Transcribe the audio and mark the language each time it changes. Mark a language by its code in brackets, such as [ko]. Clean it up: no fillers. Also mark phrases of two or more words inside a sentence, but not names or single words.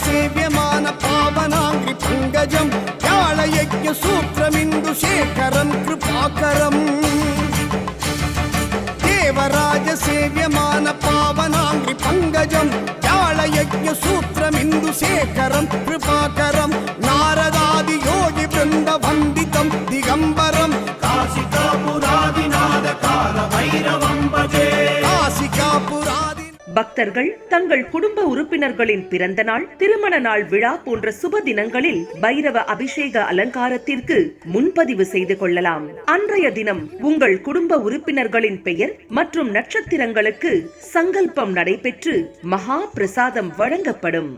[sa] సేవ్యమాన పావనాంగ్రి పంకజం వ్యాళయజ్ఞ సూత్రమిందు శేఖరం కృపాకరం దేవరాజ సేవ్యమాన పావనాంగ్రి పంకజం వ్యాళయజ్ఞ సూత్రమిందు శేఖరం కృపాకరం నారదాది యోగి బృంద వందితం దిగంబరం కాశికాపురాదినాద కాల భైరవం భజే కాశికాపురాది. [ta] பக்தர்கள் தங்கள் குடும்ப உறுப்பினர்களின் பிறந்த நாள், திருமண நாள் விழா போன்ற சுப தினங்களில் பைரவ அபிஷேக அலங்காரத்திற்கு முன்பதிவு செய்து கொள்ளலாம். அன்றைய தினம் உங்கள் குடும்ப உறுப்பினர்களின் பெயர் மற்றும் நட்சத்திரங்களுக்கு சங்கல்பம் நடைபெற்று மகா பிரசாதம் வழங்கப்படும்.